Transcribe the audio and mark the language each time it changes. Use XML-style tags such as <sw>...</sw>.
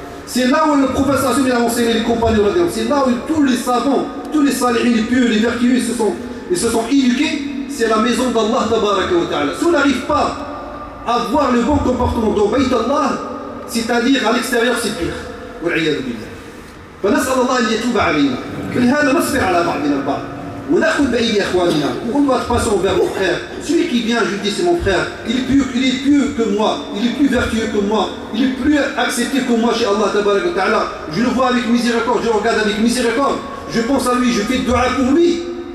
<fr>C'est là où le professeur a enseigné les compagnons, c'est là où tous les savants, tous les salihis, les pieux, les vertueux, ils se sont éduqués, c'est la maison d'Allah</fr> <ar>tabaraka wa ta'ala.</ar> <fr>Si on n'arrive pas à avoir le bon comportement dans Baytullah, c'est-à-dire à l'extérieur, c'est pire.</fr> <ar>فنسأل الله أن يتوب علينا. لهذا نصبر على بعضنا البعض.</ar> <fr>On doit être patient envers mon frère. Celui qui vient, je dis c'est mon frère, il est plus que moi, il est plus vertueux que moi, il est plus accepté que moi chez Allah</fr> <ar>Tabarak wa Ta'ala.</ar> <fr>Je le vois avec miséricorde, je le regarde avec miséricorde, je pense à lui, je fais dua pour lui.</fr>